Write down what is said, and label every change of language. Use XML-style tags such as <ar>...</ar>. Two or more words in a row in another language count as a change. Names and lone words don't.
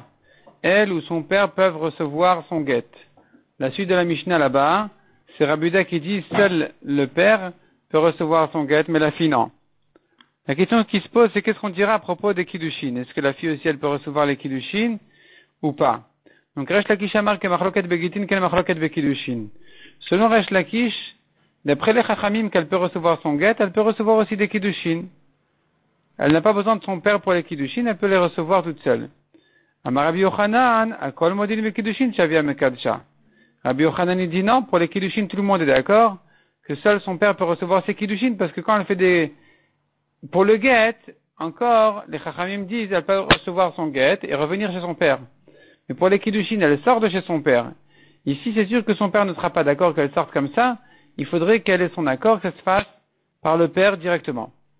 <fr>Elle ou son père peuvent recevoir son guet. La suite de la Mishnah là-bas, c'est Rabuda qui dit seul le père peut recevoir son guet, mais la fille non. La question qui se pose, c'est qu'est-ce qu'on dira à propos des Kiddushin? Est-ce que la fille aussi elle peut recevoir les Kiddushin ou pas?</fr> <he>Donc ריש לקיש אמר כ מחלוקת בגיטין כן מחלוקת בקידושין.</he> <fr>Selon Resh Lakish, d'après les Chachamim qu'elle peut recevoir son guet, elle peut recevoir aussi des Kiddushin. Elle n'a pas besoin de son père pour les Kiddushin, elle peut les recevoir toute seule.</fr> <he>אמר רבי יוחנן, הכל מודים בקידושין שאביה מקדשה.</he> <fr>Rabbi Yochanan dit non, pour les Kiddushin tout le monde est d'accord, que seul son père peut recevoir ses Kiddushin, parce que quand elle fait pour le guet, encore, les Chachamim disent, elle peut recevoir son guet et revenir chez son père. Mais pour les Kiddushin, elle sort de chez son père. Ici, c'est sûr que son père ne sera pas d'accord qu'elle sorte comme ça, il faudrait qu'elle ait son accord, que ça se fasse par le père directement.</fr>